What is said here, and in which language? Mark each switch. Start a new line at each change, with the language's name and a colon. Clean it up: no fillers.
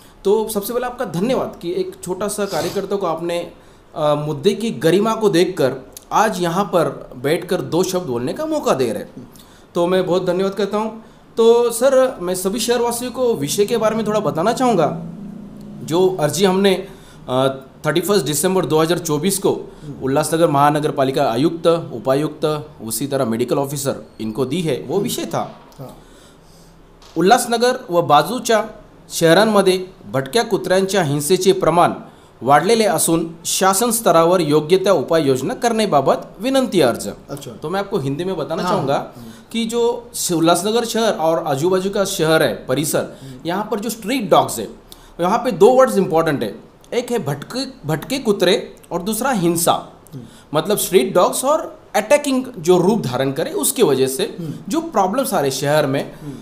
Hindi: तो सबसे पहले आपका धन्यवाद कि एक छोटा सा कार्यकर्ता को आपने मुद्दे की गरिमा को देखकर आज यहाँ पर बैठकर दो शब्द बोलने का मौका दे रहे हैं, तो मैं बहुत धन्यवाद करता हूँ। तो सर, मैं सभी शहरवासियों को विषय के बारे में थोड़ा बताना चाहूँगा। जो अर्जी हमने 31 दिसंबर 2024 को उल्लासनगर महानगर पालिका आयुक्त, उपायुक्त, उसी तरह मेडिकल ऑफिसर इनको दी है, वो विषय था
Marathi: उल्लासनगर व बाजूच्या शहरांमध्ये भटक्या कुत्र्यांच्या हिंसेचे प्रमाण वाढलेले असून शासन स्तरावर योग्य त्या उपाययोजना करण्याबाबत विनंती अर्ज।
Hindi: अच्छा। तो मैं आपको हिंदी में बताना चाहूँगा कि जो उल्लासनगर शहर और आजू बाजू का शहर है परिसर, यहाँ पर जो स्ट्रीट डॉग्स है, यहाँ पे दो वर्ड्स इंपॉर्टेंट है। एक है भटके कुतरे और दूसरा हिंसा, मतलब स्ट्रीट डॉग्स और अटैकिंग जो रूप धारण करे उसकी वजह से जो प्रॉब्लम्स आ रहे शहर में।